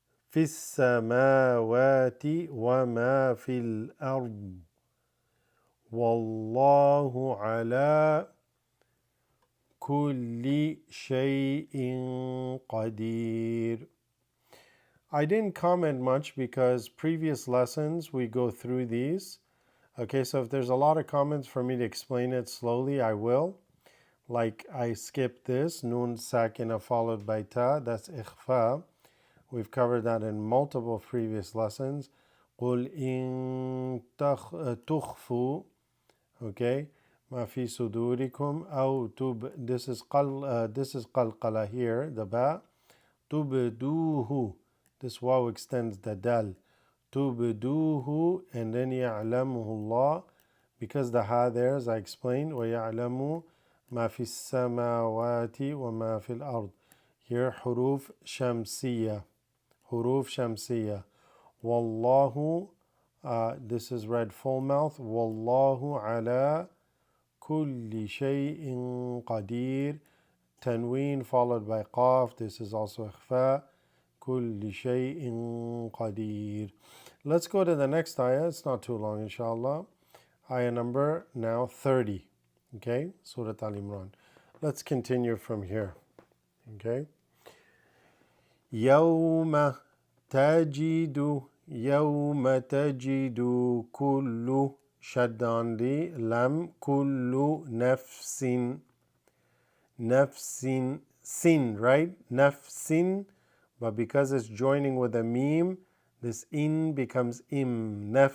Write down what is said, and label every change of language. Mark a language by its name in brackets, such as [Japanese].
[Arabic] في السماوات وما في الأرض والله على كل شيء قدير. [English] I didn't comment much because previous lessons we go through these. Okay, so if there's a lot of comments for me to explain it slowly, I will. Like I skipped this, nun sakina followed by ta, that's ikhfa. We've covered that in multiple previous lessons. [Arabic] قُلْ إِن تُخْفُوا, [English] okay, [Arabic] ما في صدوركم أو [English] this is qalqala here, the ba. [Arabic] تُبْدُوهُ, [English] this waw extends the dal. [Arabic] تُبْدُوهُ, [English] and then [Arabic] يَعْلَمُهُ اللَّهُ, [English] because the ha there, as I explained, [Arabic] وَيَعْلَمُ مَا فِي السَّمَاوَاتِ وَمَا فِي الْأَرْضِ. [English] Here [Arabic] حروف شمسية, والله, [English] this is read full mouth, [Arabic] والله على كل شيء قدير, [English] tanween followed by qaf, this is also ikhfa, [Arabic] كل شيء قدير. [English] Let's go to the next ayah, it's not too long inshallah. Ayah number now 30, okay, Surah Ali Imran. Let's continue from here, okay. [Arabic] يوم تجد كل, شد [English] on the lam, [Arabic] كل نفس, [English] sin, right? نفس, but because it's joining with a meme, this in becomes im.